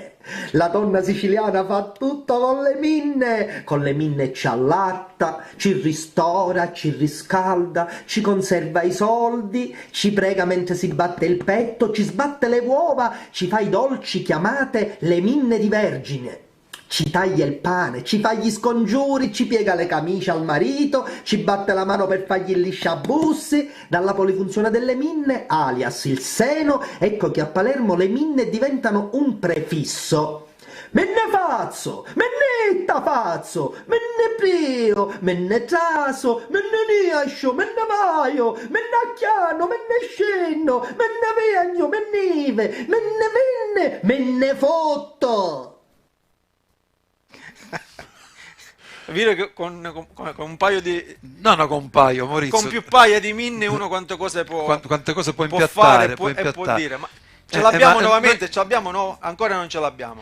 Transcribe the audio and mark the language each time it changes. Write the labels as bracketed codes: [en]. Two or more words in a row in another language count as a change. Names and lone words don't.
[it] La donna siciliana fa tutto con le minne ci allatta, ci ristora, ci riscalda, ci conserva i soldi, ci prega mentre si batte il petto, ci sbatte le uova, ci fa i dolci chiamate le minne di vergine. ci taglia il pane, ci fa gli scongiuri, ci piega le camicie al marito, ci batte la mano per fargli il lisciabussi, dalla polifunzione delle minne, alias il seno, ecco che a Palermo le minne diventano un prefisso. [scn] Menne fazzo, menne itta fazzo, menne prio, menne traso, menne niascio, menne vaio, menne acchiano, menne scenno, menne vegno, menne ive, menne fotto. [it] È vero che con un paio di... No, con un paio, Maurizio. Con più paia di minne uno quante cose può... Quante cose può può impiattare, fare può e può impiattare. dire, ma ce l'abbiamo ma- nuovamente, noi- ce l'abbiamo no? Ancora non ce l'abbiamo.